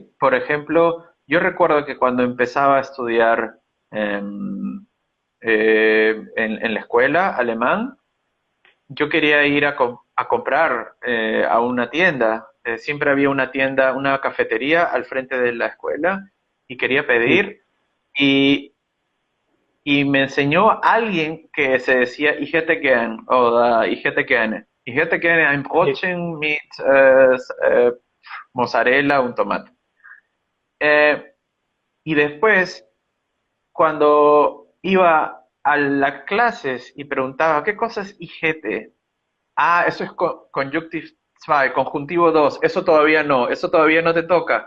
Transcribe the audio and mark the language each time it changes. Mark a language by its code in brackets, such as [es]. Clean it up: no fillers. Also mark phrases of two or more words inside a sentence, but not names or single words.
[es] Por ejemplo, yo recuerdo que cuando empezaba a estudiar em, en la escuela alemán, yo quería ir a comprar a una tienda. Siempre había una tienda, una cafetería al frente de la escuela y quería Sí. pedir y me enseñó alguien que se decía [de] Ich hätte gern [es] o [de] Ich hätte gerne. Ich hätte gerne ein [es] Sí. [de] Brotchen mit mozzarella, [es] un tomate. Eh, y después, cuando iba a las clases y preguntaba, ¿qué cosa es [de] Ich hätte? [es] Ah, eso es conjunctive 2, conjuntivo 2. Eso todavía no te toca.